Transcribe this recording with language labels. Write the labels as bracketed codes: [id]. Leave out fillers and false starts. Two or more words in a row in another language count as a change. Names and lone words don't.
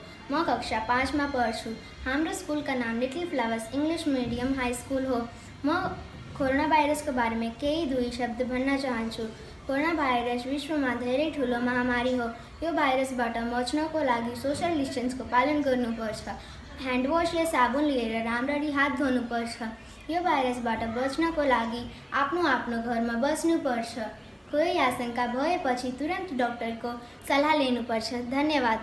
[ne] म कक्षा 5 में पढ्छु। हाम्रो स्कूल का नाम लिटिल फ्लावर्स इंग्लिश मीडियम हाई स्कूल हो। म कोरोना भाइरस को बारे में केही दुई शब्द भन्न चाहन्छु। कोरोना भाइरस विश्व में धेरै ठुलो महामारी हो। यो भाइरसबाट बच्नको लागि [en] social distance [ne] को पालन गर्नुपर्छ। [en] hand wash [ne] या साबुन लिएर राम्ररी हात धुनुपर्छ। यो भाइरसबाट बच्नको लागि आफ्नो घरमा बस्नुपर्छ। कोही आशंका भएपछि तुरंत डॉक्टर को सल्लाह लेनुपर्छ। धन्यवाद।